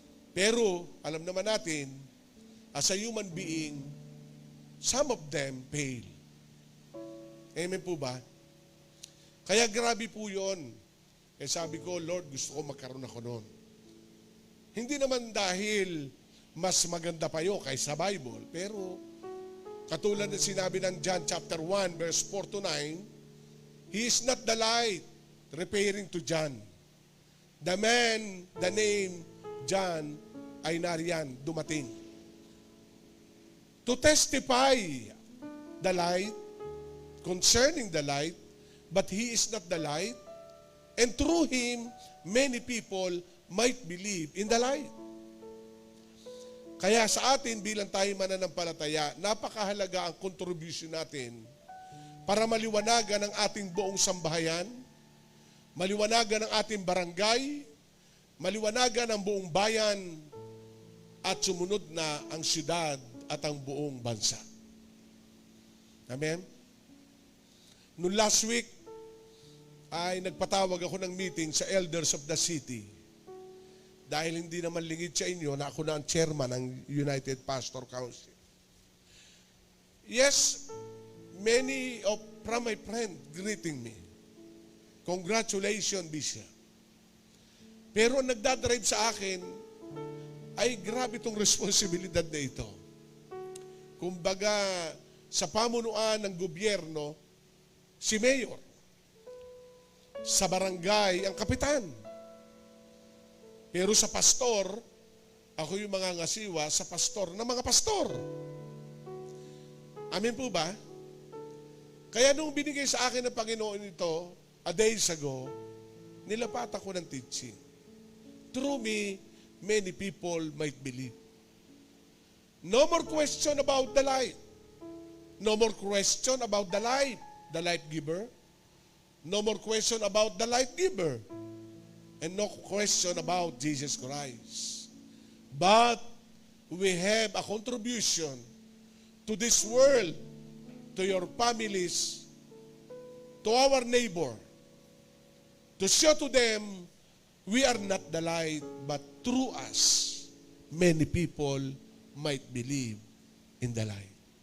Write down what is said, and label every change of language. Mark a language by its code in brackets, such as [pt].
[tl] Pero alam naman natin, [en] as a human being, some of them fail. [tl] Amen po ba? Kaya grabe po yun. Kaya sabi ko, Lord, gusto ko magkaroon ako noon. Hindi naman dahil mas maganda pa yun kaysa Bible, pero katulad na sinabi ng John chapter 1, verse 4 to 9, [en] He is not the light, referring to John. The man, the name John, [tl] ay nariyan, dumating. [en] To testify the light, concerning the light, but he is not the light, and through him, many people might believe in the light. [tl] Kaya sa atin bilang tayo mananampalataya, napakahalaga ang contribution natin para maliwanagan ang ating buong sambahayan, maliwanagan ang ating barangay, maliwanagan ang buong bayan, at sumunod na ang syudad at ang buong bansa. Amen? Noong last week, ay nagpatawag ako ng meeting sa [en] elders of the city. [tl] Dahil hindi naman lingid sa inyo na ako na ang chairman ng United Pastor Council. [en] Yes, many from my friend greeting me. Congratulations, Bishop. [tl] Pero ang nagdadrive sa akin ay grabe itong responsibilidad na ito. Kumbaga, sa pamunuan ng gobyerno, si Mayor. Sa barangay, ang kapitan. Pero sa pastor, ako yung mga ngasiwa sa pastor na mga pastor. Amen po ba? Kaya nung binigay sa akin ng Panginoon ito, [en] a days ago, [tl] nilapat ako ng teaching. [en] Through me, many people might believe. No more question about the light. No more question about the light giver. No more question about the light giver. And no question about Jesus Christ. But we have a contribution to this world, to your families, to our neighbor, to show to them we are not the light, but through us, many people might believe in the light.